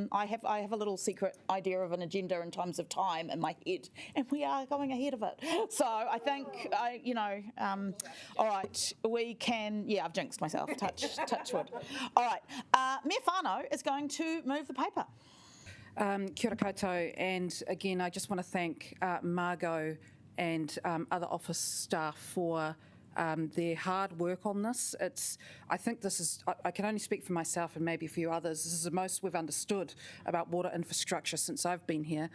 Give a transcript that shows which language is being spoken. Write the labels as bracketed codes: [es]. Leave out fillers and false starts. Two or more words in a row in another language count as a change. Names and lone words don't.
[en] I have a little secret idea of an agenda in terms of time in my head, and we are going ahead of it. So I think all right, we can. Yeah, I've jinxed myself. Touch wood. All right, Mayor Whānau is going to move the paper. [mi] Kia ora koutou, [en] and again, I just want to thank Margot and other office staff for their hard work on this. I think this is, I can only speak for myself and maybe a few others, this is the most we've understood about water infrastructure since I've been here.